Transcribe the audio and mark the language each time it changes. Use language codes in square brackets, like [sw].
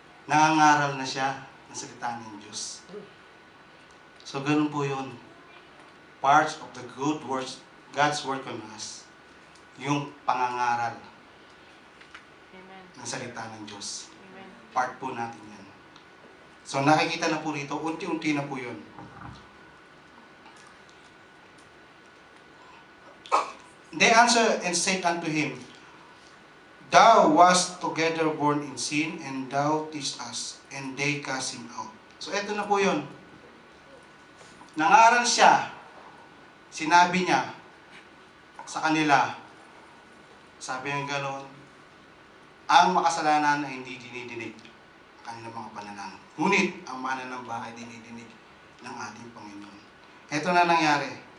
[tl] Nangangaral na siya ng salita ng Diyos. So, ganun po yun. [en] Parts of the good works, God's work on us, [tl] yung pangangaral Amen. ng salita ng Diyos. Amen. Part po natin yan. So, nakikita na po rito, unti-unti na po yun. [en] They answered and said unto him, Thou wast together born in sin, and thou teach us, and they cast him out. [tl] So, eto na po yun. Nangaral siya, sinabi niya sa kanila, sabi ng gano'n, ang makasalanan ay hindi dinidinig ang kanilang mga panalangin. Ngunit, ang mananamba ay dinidinig ng ating Panginoon. Eto na nangyari.